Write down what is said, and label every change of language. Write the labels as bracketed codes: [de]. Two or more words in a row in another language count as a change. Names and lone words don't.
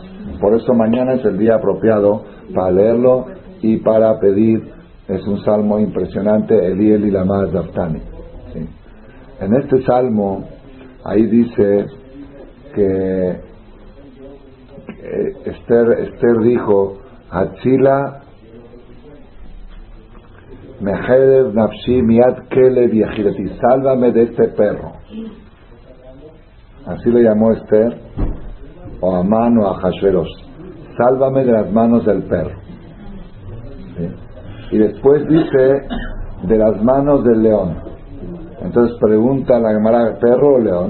[es] Por eso mañana es el día apropiado para leerlo y para pedir. Es un salmo impresionante, [he] אלי אלי למה עזבתני. [es] ¿Sí? En este salmo, ahí dice que Esther dijo, [he] הצילה מחרב נפשי מיד כלב יחידתי, [es] sálvame de este perro. Así le llamó Esther, o Amán o a Hashverosh, sálvame de las manos del perro. ¿Sí? Y después dice, de las manos del león. Entonces pregunta la Gemara, ¿perro o león?